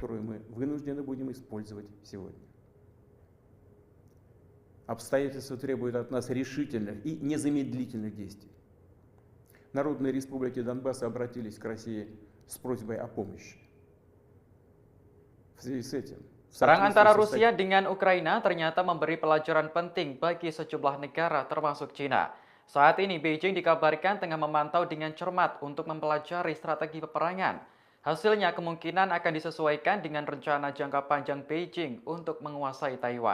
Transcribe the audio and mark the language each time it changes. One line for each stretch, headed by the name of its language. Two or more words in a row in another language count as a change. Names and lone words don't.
Russian: мы вынуждены будем использовать сегодня. Обстоятельства требуют от нас решительных и незамедлительных действий. Народные республики Донбасса обратились к России с просьбой о помощи. В связи с этим,
Indonesian: Perang antara Rusia dengan Ukraina ternyata memberi pelajaran penting bagi sejumlah negara termasuk China. Saat ini Beijing dikabarkan tengah memantau dengan cermat untuk mempelajari strategi peperangan. Hasilnya kemungkinan akan disesuaikan dengan rencana jangka panjang Beijing untuk menguasai Taiwan.